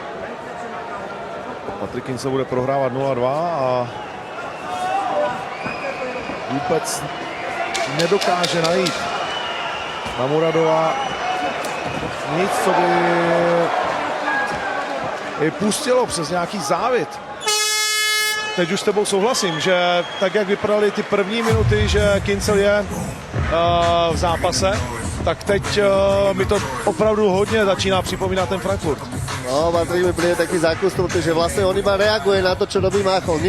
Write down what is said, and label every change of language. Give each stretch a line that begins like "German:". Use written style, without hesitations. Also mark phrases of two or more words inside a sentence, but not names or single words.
Czech: Patrik Kinsella bude prohrávat 0-2 a vůbec nedokáže najít na Muradova nic, co by jej pustilo přes nějaký závit. Teď už s tebou souhlasím, že tak, jak vypadaly ty první minuty, že Kinsella je v zápase, tak teď mi to opravdu hodně začíná připomínat ten Frankfurt. No,
Slovak: Patrik mi príde taký zákusnutý, že vlastne on iba reaguje na to, čo robí Máchov.